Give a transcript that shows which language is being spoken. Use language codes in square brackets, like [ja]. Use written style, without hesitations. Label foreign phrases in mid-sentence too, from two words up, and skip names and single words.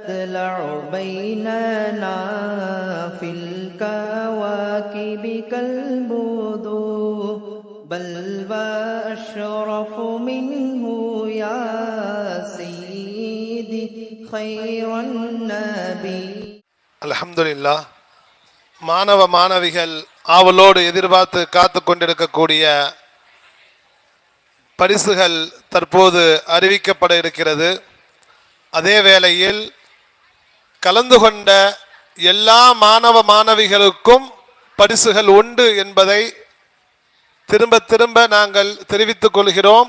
[ar] تطلع بيننا في الكواكب كالبدور بل وأشرف منه يا سيدي خير النبي. [ta] அல்ஹம்துலில்லாஹ். மாணவ மாணவிகள் ஆவலோடு எதிர்பார்த்து காத்து கொண்டிருக்கக்கூடிய பரிசுகள் தற்போது அறிவிக்கப்பட இருக்கிறது. அதே வேளையில் கலந்து கொண்ட எல்லா மாணவ மாணவிகளுக்கும் பரிசுகள் உண்டு என்பதை திரும்ப திரும்ப நாங்கள் தெரிவித்துக் கொள்கிறோம்.